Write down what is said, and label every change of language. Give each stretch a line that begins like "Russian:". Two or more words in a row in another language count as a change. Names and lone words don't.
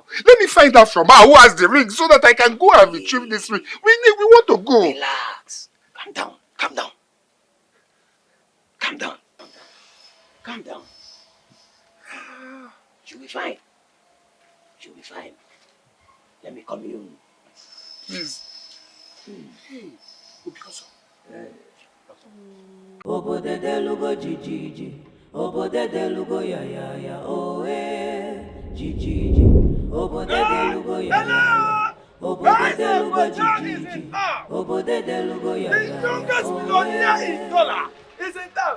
English: Let me find out from her who has the ring so that I can go and retrieve this ring. We want to go. Relax. Calm down. Calm down. Calm down. Calm down. You'll be fine. You'll be fine. Let me come in. Please. Hey, Obiozo.
Igbo: Obode de lugo jijiji, obode de lugo ya ya ya, oh jijiji, obode de lugo ya ya ya, obode de lugo jijiji, obode de lugo ya ya ya,
English: the youngest millionaire in dollar is in town.